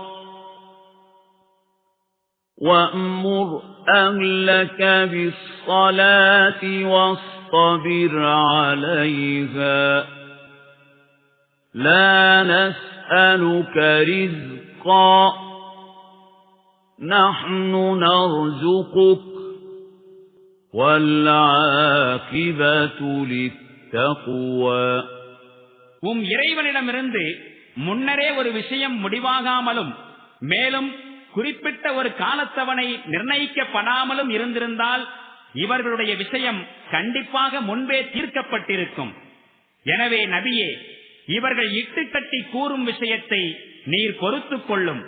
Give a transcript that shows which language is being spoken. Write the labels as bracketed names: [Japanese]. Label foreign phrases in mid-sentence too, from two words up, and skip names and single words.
[Arabic] وَأْمُرْ أَهْلَكَ بِالصَّلَاةِ وَاصْطَبِرْ عَلَيْهَا لَا نَسْأَلُكَ رِزْقًا نَحْنُ نَرْزُقُكَ وَالْعَاقِبَةُ لِلتَّقْوَى [Tamil] இறைவனிடமிருந்து முன்னரே ஒரு விஷயம் முடிவாகாமலும் மேலும் குறிப்பிட்ட ஒரு காலத்தவணை நிர்ணயிக்கப்படாமலும் இருந்திருந்தால் இவர்களுடைய விஷயம் கண்டிப்பாக முன்பே தீர்க்கப்பட்டிருக்கும். எனவே நபியே, இவர்கள் இட்டுக்கட்டி கூறும் விஷயத்தை நீர் பொறுத்துக் கொள்ளும்.